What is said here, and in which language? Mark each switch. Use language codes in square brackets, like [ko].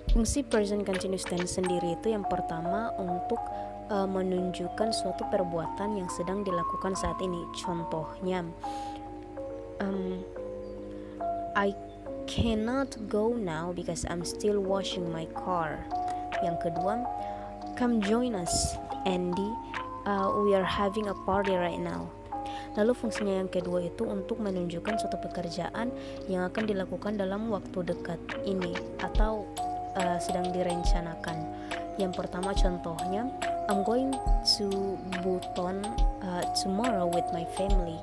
[id] Fungsi present continuous tense sendiri itu yang pertama untuk menunjukkan suatu perbuatan yang sedang dilakukan saat ini. [en] Contohnya, I cannot go now because I'm still washing my car. [id] Yang kedua, [en] come join us, Andy. We are having a party right now. [id] Lalu fungsinya yang kedua itu untuk menunjukkan suatu pekerjaan yang akan dilakukan dalam waktu dekat ini atau sedang direncanakan. Yang pertama contohnya, [en] I'm going to Buton tomorrow with my family.